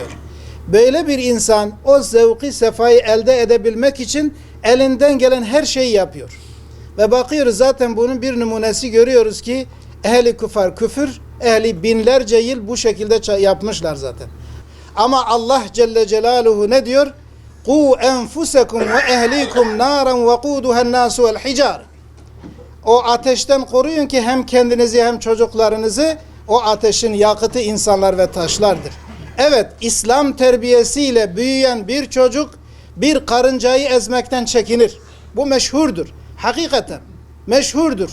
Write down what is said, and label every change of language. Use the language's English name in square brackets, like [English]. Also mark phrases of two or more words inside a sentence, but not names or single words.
[Turkish] Böyle bir insan o zevki, sefayı elde edebilmek için elinden gelen her şeyi yapıyor. Ve bakıyoruz zaten bunun bir numunesi görüyoruz ki ehli küfür, ehli binlerce yıl bu şekilde yapmışlar zaten. Ama Allah Celle Celaluhu ne diyor? [Arabic] قُوا أَنْفُسَكُمْ وَاَهْلِيكُمْ نَارًا وَقُودُهَا النَّاسُ وَالْحِجَارِ. [Turkish] O ateşten koruyun ki hem kendinizi hem çocuklarınızı, o ateşin yakıtı insanlar ve taşlardır. Evet, İslam terbiyesiyle büyüyen bir çocuk bir karıncayı ezmekten çekinir. Bu meşhurdur. Hakikaten meşhurdur.